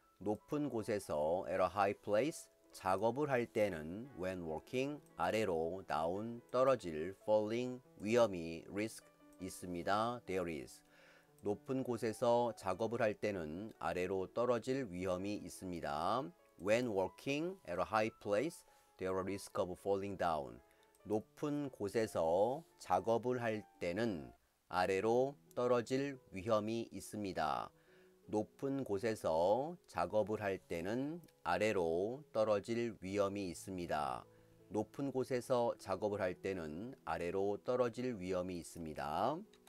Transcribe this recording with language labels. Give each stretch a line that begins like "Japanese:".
Korean: 높은 곳에서
English: at a high place
Korean: 작업을 할 때는
English: when working
Korean: 아래로
English: down
Korean: 떨어질
English: falling
Korean: 위험이
English: risk
Korean: 있습니다.
English: there is.
Korean: 높은 곳에서 작업을 할 때는 아래로 떨어질 위험이 있습니다.
English: When working at a high place, there is a risk of falling down.
Korean: 높은 곳에서 작업을 할 때는 아래로 떨어질 위험이 있습니다. 높은 곳에서 작업을 할 때는 아래로 떨어질 위험이 있습니다. 높은 곳에서 작업을 할 때는 아래로 떨어질 위험이 있습니다.